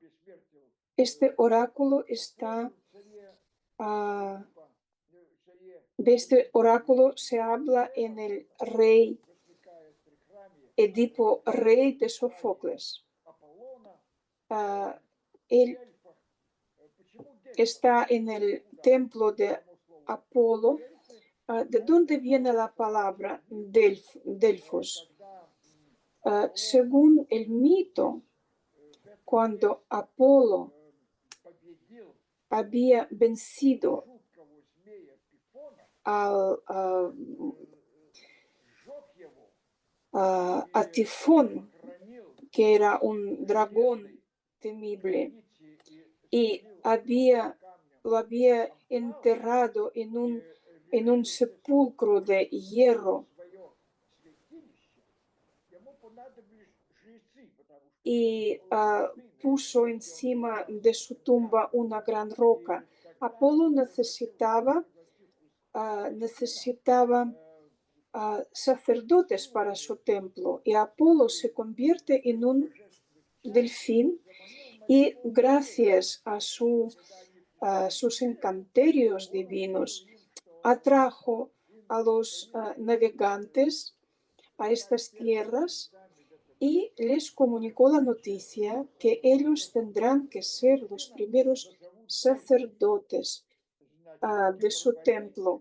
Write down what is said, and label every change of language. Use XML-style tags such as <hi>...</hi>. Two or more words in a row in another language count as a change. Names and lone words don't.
<es>Este oráculo está De este oráculo se habla en el rey</es> <ru>возникает при храме</ru> <es>Edipo, rey de Sófocles.</es> <ru>Аполлона,</ru> <es>Ah, él</es> <ru>Дельфах. Почему Дельфах?</ru> <es>está en el templo de</es> <ru>Само слово</ru> <es>Apolo.</es> <ru>Дельфы</ru> <es>¿De dónde viene la palabra Delfos?</es> <ru>когда</ru> <es>Según el mito,</es> <ru>в этом</ru> <es>cuando Apolo</es> <ru>победил</ru> <es>había vencido</es> <ru>жуткого змея Пифона,</ru> <es>al,</es> <ru>сжег его</ru> <es>a Tifón,</es> <ru>похоронил</ru> <es>que era un dragón</es> <ru>железной</ru> <es>temible,</es> <ru>гробнице и</ru> <es>y</es> <ru>завалил камнем,</ru> <es>lo había</es> <ru>он пал</ru> <es>enterrado en un</es> <ru>решил</ru> <es>sepulcro de hierro</es> <ru>свое святилище, ему понадобились жрецы, потому что</ru> <es>y</es> <ru>святыня</ru> <es>puso encima de su tumba una gran roca. Apolo necesitaba sacerdotes para su templo y Apolo se convierte en un delfín y gracias a sus encanterios divinos atrajo a los navegantes a estas tierras y les comunicó la noticia que ellos tendrán que ser los primeros sacerdotes de su templo.</es>